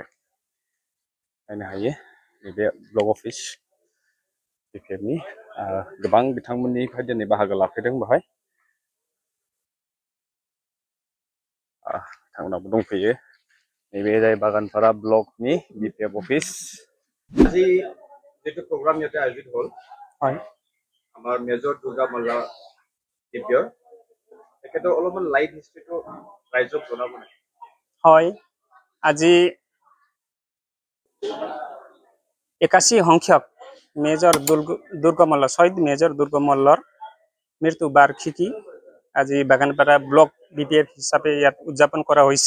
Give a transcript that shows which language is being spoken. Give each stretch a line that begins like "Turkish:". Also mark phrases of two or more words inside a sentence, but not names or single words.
Bodo: नायनो हायो नैबे
English: block office
Bodo: बिपिएफनि गोबां बिथांमोननिफ्राय दिनै बाहागो लाफैदों। बेवहाय बिथांमोनाबो दंफैयो। नैबे जाय बागानपारा ब्लकनि बिपिएफ अफिस।
Assamese: আজি যেটো প্ৰগ্ৰাম ইয়াতে আয়োজিত হ'ল হয় আমাৰ মেজৰ দুৰ্গা মল্ল দিব্যৰ তেখেতৰ অলপমান
English: life history
Assamese: ৰাইজক জনাব নেকি? হয়, আজি 81 সংখ্যক মেজৰ দুৰ্গা মল্ল শহীদ মেজৰ দুৰ্গা মল্লৰ মৃত্যু বাৰ্ষিকী আজি বাগানপাৰা ব্লক বিপিএফ হিচাপে ইয়াত উদযাপন কৰা হৈছে।